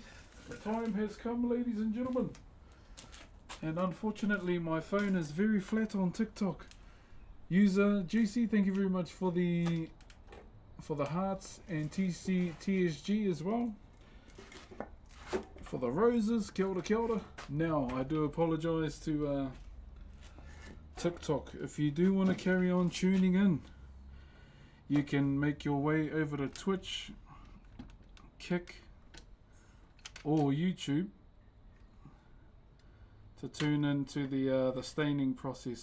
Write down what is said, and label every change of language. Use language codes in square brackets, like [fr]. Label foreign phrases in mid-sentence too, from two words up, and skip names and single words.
[en] The time has come, ladies and gentlemen. And unfortunately my phone is very flat on TikTok. User GC, thank you very much for the hearts, and TSG as well for the roses. [mi] Kia ora, kia ora. [en] Now I do apologise to TikTok. If you do want to carry on tuning in, you can make your way over to Twitch, Kick, or YouTube to tune into the staining process.